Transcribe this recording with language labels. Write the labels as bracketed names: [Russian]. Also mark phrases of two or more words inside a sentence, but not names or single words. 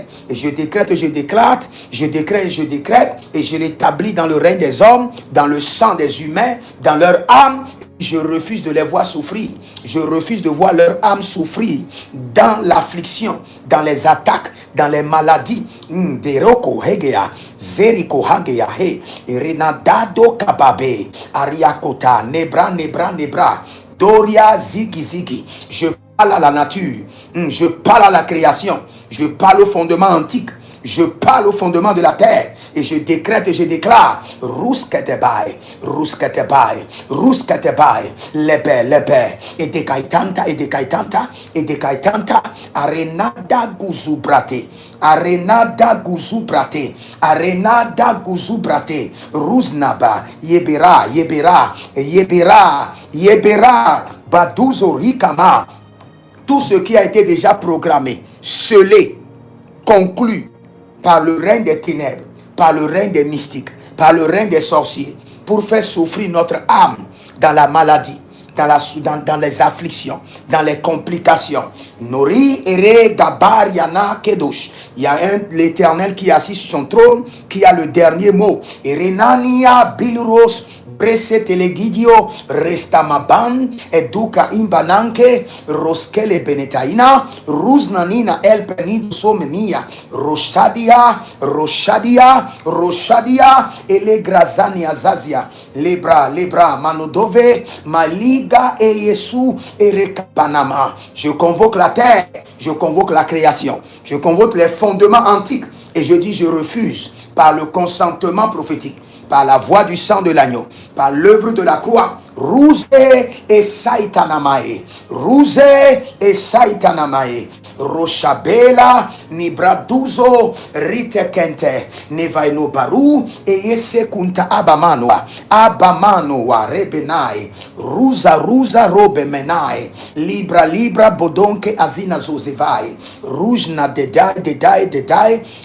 [French] Et je décrète et je déclare, je décrète et je décrète, et je l'établis dans le règne des hommes, dans le sang des humains, dans leur âme. Je refuse de les voir souffrir. Je refuse de voir leur âme souffrir dans l'affliction, dans les attaques, dans les maladies. Deroko hegea, zeriko hagea he, renadado kababe, ariakota, nebra, nebra, nebra, doria zigi zigi. Je parle à la nature, je parle à la création, je parle au fondement antique. Je parle au fondement de la terre et je décrète et je déclare Ruskatebai, Ruskatebai, Ruskatebai, Lebe, et de Kaitanta, et de Kaitanta, et de Kaitanta, Arenada Guzubrate, Arenada Guzubrate, Arenada Guzubrate, Ruznaba, Yebera, Yebera, Yebera, Yebera, Baduzo Rikama. Tout ce qui a été déjà programmé, scellé, conclu par le règne des ténèbres, par le règne des mystiques, par le règne des sorciers, pour faire souffrir notre âme dans la maladie, dans les afflictions, dans les complications. Nori ere gabar yana kedosh. Il y a l'Éternel qui est assis sur son trône, qui a le dernier mot. Erenania bilros Bresetelegidio restamaban eduka imbananke roskele benetaina ruznanina el penido somenia roshadia ele grazania zazia lebra manodove maliga e yesu erekapanama. Je convoque la terre, je convoque la création, je convoque les fondements antiques et je dis je refuse par le consentement prophétique, par la voix du sang de l'agneau, par l'œuvre de la croix, Rouse et Saitanamae, Rouse et Saitanamae, Rochabela, Nibraduzo, Ritekente, Nevaino Baru, et Yesekunta Abamanoa, Rebenai, Ruza Robemenai, Libra, Bodonke Azina Zozevai, Rujna Dedai,